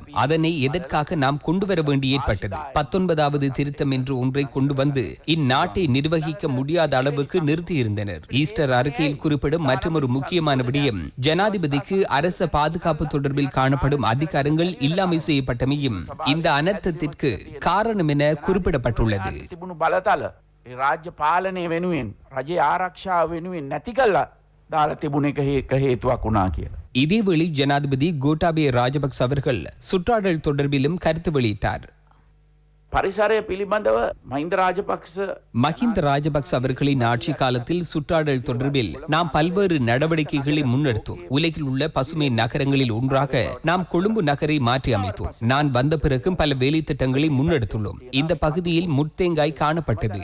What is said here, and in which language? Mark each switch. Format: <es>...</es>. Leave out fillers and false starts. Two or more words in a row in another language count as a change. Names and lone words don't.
<ta>அதனை எதற்காக நாம் கொண்டு வர வேண்டி ஏற்பட்டது? 19வது திருத்தம் என்று ஒன்றை கொண்டு வந்து இந்நாட்டை நிர்வகிக்க முடியாத அளவுக்கு நிறுத்தியிருந்தனர். ஈஸ்டர் அறிக்கையில் குறிப்பிடும் மற்றொரு முக்கியமான விடயம் ஜனாதிபதிக்கு அரச பாதுகாப்பு தொடர்பில் காணப்படும் அதிகாரங்கள் இல்லாமை செய்யப்பட்டமையும் இந்த அனர்த்தத்திற்கு காரணம் என குறிப்பிடப்பட்டுள்ளது.</ta> <si>රාජ්‍ය පාලනය වෙනුවෙන් රජයේ ආරක්ෂාව වෙනුවෙන් නැති කළා දාලා තිබුණ එක හේතුවක් වුණා කියලා.</si> <ta>இதேவேளை ஜனாதிபதி கோட்டாபய ராஜபக்ச அவர்கள் சுற்றாடல் தொடர்பிலும் கருத்து வெளியிட்டார்.</ta> <si>පරිසරය පිළිබඳව මහින්ද රාජපක්ෂ</si> <ta>மஹிந்த ராஜபக்ச அவர்களின் ஆட்சி காலத்தில் சுற்றாடல் தொடர்பில் நாம் பல்வேறு நடவடிக்கைகளை முன்னெடுத்தோம். உலகில் உள்ள பசுமை நகரங்களில் ஒன்றாக நாம் கொழும்பு நகரை மாற்றி அமைத்தோம். நான் வந்த பிறகும் பல வேலை திட்டங்களை முன்னெடுத்துள்ளோம். இந்த பகுதியில் முட்தேங்காய் காணப்பட்டது.</ta>